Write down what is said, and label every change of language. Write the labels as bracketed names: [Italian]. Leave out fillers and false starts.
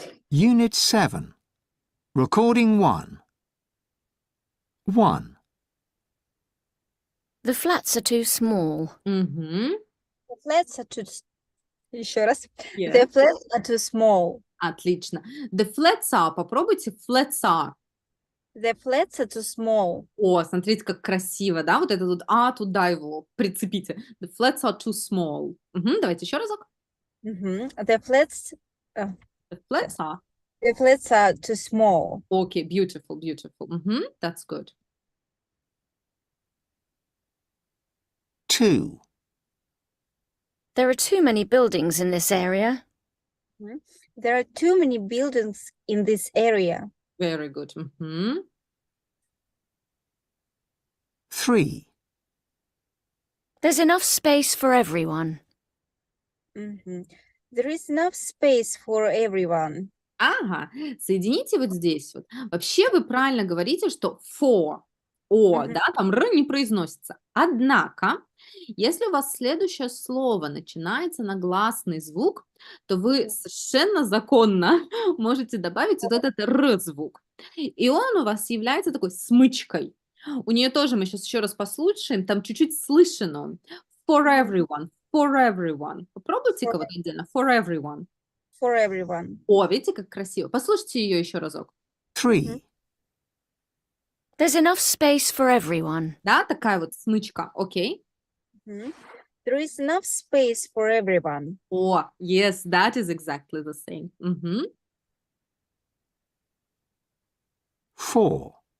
[English] Unit 7. Recording 1. 1, The flats are too small. Mm-hmm. The flats are too. [Russian] Еще раз. [English] Yeah. The flats are too small. [Russian] Отлично. [English] The flats are. [Russian] Попробуйте [English] flats are. The flats are too small. [Russian] О, смотрите, как красиво, да? Вот это вот туда его прицепите. [English] The flats are too small. Мгм, [Russian] давайте еще разок. [English] The flats. The flats are. The flats are too small. Okay, beautiful, beautiful. Мгм, that's good. 2, There are too many buildings in this area. There are too many buildings in this area. Very good. Мгм. 3, There's enough space for everyone. There is enough space for everyone. [Russian] Ага, соедините вот здесь вот. Вообще вы правильно говорите, что for, о, Мгм. да, там р не произносится. Однако, если у вас следующее слово начинается на гласный звук, то вы совершенно законно можете добавить вот этот р звук. И он у вас является такой смычкой. У нее тоже, мы сейчас еще раз послушаем, там чуть-чуть слышен он. [English] For everyone, for everyone. [Russian] Попробуйте-ка вот отдельно. [English] For everyone. For everyone. [Russian] О, видите, как красиво. Послушайте ее еще разок. [English] 3, There's enough space for everyone. [Russian] Да, такая вот смычка. Окей. [English] There is enough space for everyone. О, yes, that is exactly the same. Мгм. 4,